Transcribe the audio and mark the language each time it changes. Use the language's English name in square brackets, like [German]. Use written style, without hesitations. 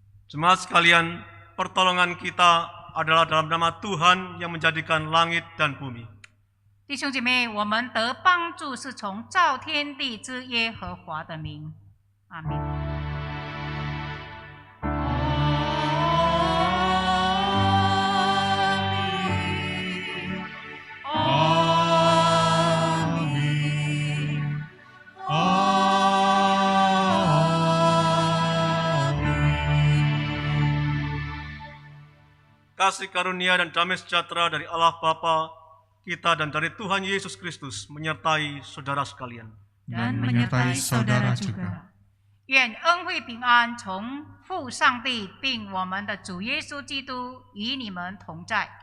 [Indonesian] Jemaat sekalian, pertolongan kita adalah dalam nama Tuhan yang menjadikan langit dan bumi. [Chinese] 弟兄姐妹，我们得帮助是从造天地之耶和华的名。阿门。 [Indonesian] Kasih karunia dan damai sejahtera dari Allah Bapa kita dan dari Tuhan Yesus Kristus menyertai saudara sekalian. Dan menyertai saudara juga. [Chinese] 愿恩惠平安从父上帝并我们的主耶稣基督与你们同在。